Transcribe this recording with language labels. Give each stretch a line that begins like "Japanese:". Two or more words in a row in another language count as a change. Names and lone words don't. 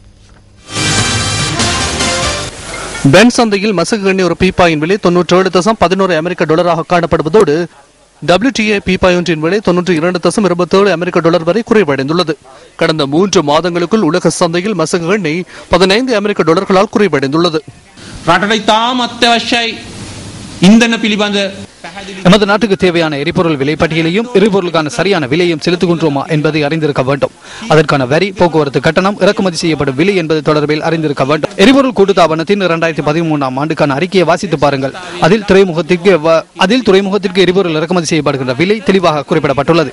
Tamil: பென் சந்தையில் மசகு எண்ணெய் ஒரு பீப்பாயின் விலை $97.11 அமெரிக்க டாலராக காணப்படுவதோடு WTI பீப்பாய் ஒன்றின் விலை $92.27 அமெரிக்க டாலர் வரை குறைவடைந்துள்ளது. கடந்த 3 மாதங்களுக்குள் உலக சந்தையில் மசகு எண்ணெய் 15 அமெரிக்க டாலர்களால் குறைவடைந்துள்ளது.
Sinhala: රටට ඉතාම අත්‍යවශ්‍යයි ඉන්ධන පිළිබඳ
Tamil: எமது நாட்டுக்கு தேவையான எரிபொருள் விலை பட்டியலையும் எரிபொருளுக்கான சரியான விலையும் செலுத்துகின்றோமா என்பதை அறிந்திருக்க வேண்டும். அதற்கான வரி, போக்குவரத்து கட்டணம், இறக்குமதி செய்யப்படும் விலை என்பது தொடர்பில் அறிந்திருக்க வேண்டும். எரிபொருள் கூட்டுத்தாபனத்தின் 2013 ஆண்டுக்கான அறிக்கையை வாசித்து பாருங்கள். அதில் துறைமுகத்திற்கு எரிபொருள் இறக்குமதி செய்யப்படுகின்ற விலை தெளிவாக குறிப்பிடப்பட்டுள்ளது.